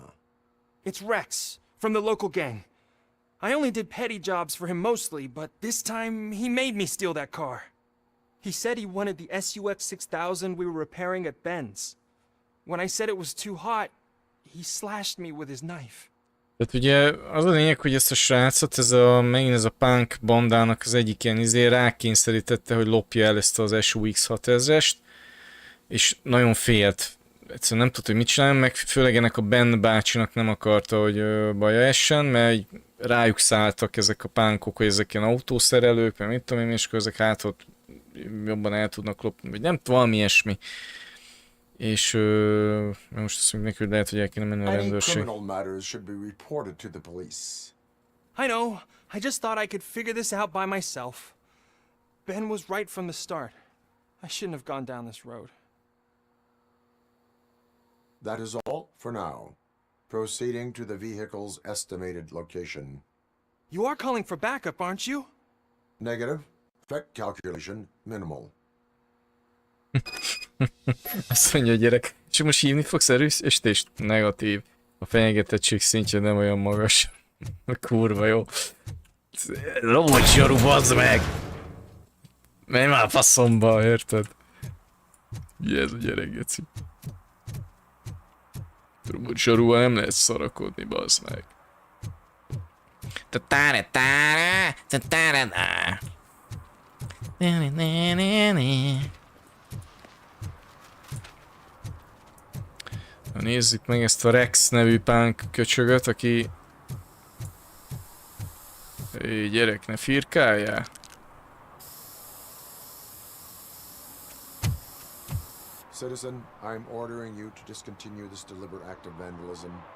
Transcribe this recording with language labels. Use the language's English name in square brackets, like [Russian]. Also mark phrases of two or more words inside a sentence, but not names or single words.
[English] It's Rex, from the local gang. I only did petty jobs for him mostly, but this time he made me steal that car. He said he wanted the SUX 6000 we were repairing at Ben's. When I said it was too hot, he slashed me with his knife. [Hungarian] Tehát ugye az a lényeg, hogy ezt a srácot, megint ez a punk bandának az egyik ilyen rákényszerítette, hogy lopja el ezt az SUX 6000-est, és nagyon félt. Egyszerűen nem tudta, hogy mit csináljon, meg főleg ennek a Ben bácsinak nem akarta, hogy baja essen, mert rájuk szálltak ezek a pánkok, hogy ezek ilyen autószerelők, meg mit tudom én, és akkor ezek hátot jobban el tudnak lopni, vagy nem tudom, valami ilyesmi. És most azt mondjuk neki, hogy lehet, hogy el kéne menni a rendőrség. [English] I know. I just thought I could figure this out by myself. Ben was right from the start. I shouldn't have gone down this road. That is all for now. Proceeding to the vehicle's estimated location. You are calling for backup, aren't you? Negative. Effect calculation minimal. [Hungarian] Azt mondja a gyerek, és most hívni fogsz erősítést? Negatív. A fenyegetettség szintje nem olyan magas. Kurva jó. Robotzsaru, bazd meg! Menj már faszomba, érted? Ugye ez a gyerek, geci. Robotzsarúval nem lehet szarakodni, bazd meg. Ta-ta-ra-ta-ra, ta-ta-ra-ra. Nézzük meg ezt a Rex nevű punk köcsögöt, aki... Gyerek, ne firkáljál! [English] Citizen, I'm ordering you to discontinue this deliberate act of vandalism.